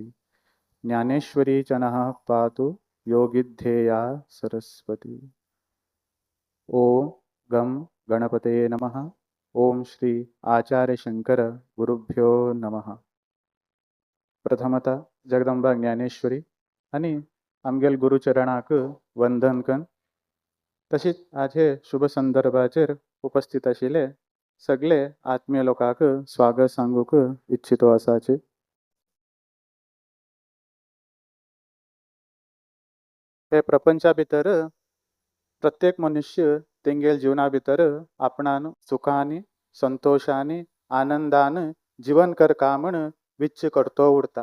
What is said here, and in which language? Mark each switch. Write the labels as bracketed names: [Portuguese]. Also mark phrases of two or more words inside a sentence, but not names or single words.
[Sanskrit] ज्ञानेश्वरी च नः पातु योगिद्धेया सरस्वती। ओम गम गणपते नमः। ओम श्री आचार्य शंकर गुरुभ्यो नमः। [Konkani] प्रथमतः जगदंबा ज्ञानेश्वरी आणि आमगेल गुरुचरणाक वंदन कन। तशीच आज हे शुभ संदर्भाचेर उपस्थित आशिल्ले सगळे आत्मीय लोकांक स्वागत सांगूक इच्छितो आसाचे। हे प्रपंचा भितर प्रत्येक मनुष्य तेंगेल जीवना भितर आपणान सुखानी संतोषानी आनंदान जीवन करका म्हण विच्च करतो उरता।